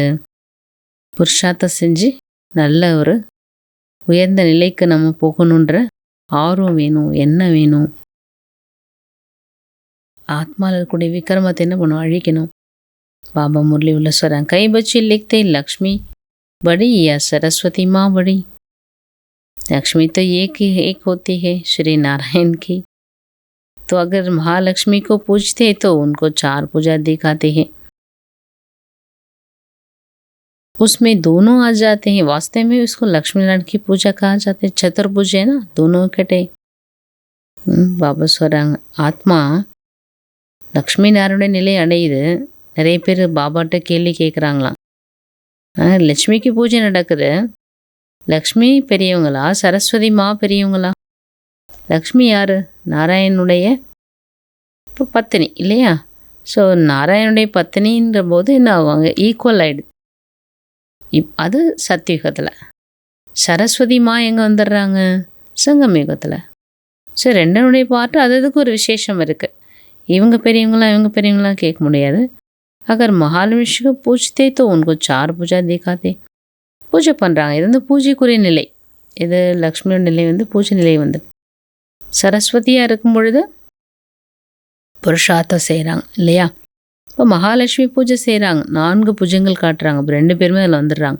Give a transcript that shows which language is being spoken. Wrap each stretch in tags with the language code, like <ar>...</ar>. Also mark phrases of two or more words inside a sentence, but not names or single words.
<ta>புருஷார்த்தம் செஞ்சு நல்ல ஒரு உயர்ந்த நிலைக்கு நம்ம போகணுன்ற ஆர்வம் வேணும், என்ன வேணும். ஆத்மாவில் இருக்கக்கூடிய விக்ரமத்தை என்ன பண்ணும்? அழிக்கணும். பாபா முரளி உள்ள சொல்கிறாங்க, கை பச்சி</ta> <hi>लिखते लक्ष्मी बड़ी या सरस्वती माँ बड़ी. लक्ष्मी तो एक होती है श्री नारायण की. तो अगर महालक्ष्मी को पूजते तो उनको 4 पूजा दिखाते हैं, उसमें दोनों आ जाते हैं. वास्तव में उसको लक्ष्मी नारायण की पूजा कहा जाता है. चतुर्भुज है ना, दोनों इकट्ठे.</hi> <ta>बाबा சொல்கிறாங்க, ஆத்மா லக்ஷ்மி நாராயண நிலை அடையுது. நிறைய பேர் பாபாட்ட கேள்வி கேட்குறாங்களாம், லட்சுமிக்கு பூஜை நடக்குது, லக்ஷ்மி பெரியவங்களா சரஸ்வதி மா பெரியவங்களா? லக்ஷ்மி யார்? நாராயணனுடைய பத்தினி இல்லையா? ஸோ நாராயணனுடைய பத்தினின்ற போது என்ன ஆகுவாங்க? ஈக்குவல் ஆகிடுது. அது சத்தியுகத்தில். சரஸ்வதி மா எங்கே வந்துடுறாங்க? சங்கமயுகத்தில். ஸோ ரெண்டனுடைய பாட்டு அதுக்கு ஒரு விசேஷம் இருக்குது. இவங்க பெரியவங்களாம் கேட்க முடியாது.</ta> <hi>अगर महालक्ष्मी को पूछते तो उनको 4 पूजा दिखाते.</hi> <ta>பூஜை பண்ணுறாங்க. இது பூஜைக்குரிய நிலை. இது லக்ஷ்மியோட நிலை பூஜை நிலை சரஸ்வதியாக இருக்கும் பொழுது புருஷார்த்தம் செய்கிறாங்க இல்லையா? இப்போ மகாலட்சுமி பூஜை செய்கிறாங்க, 4 பூஜைகள் காட்டுறாங்க. இப்போ 2 பேருமே அதில் வந்துடுறாங்க.</ta>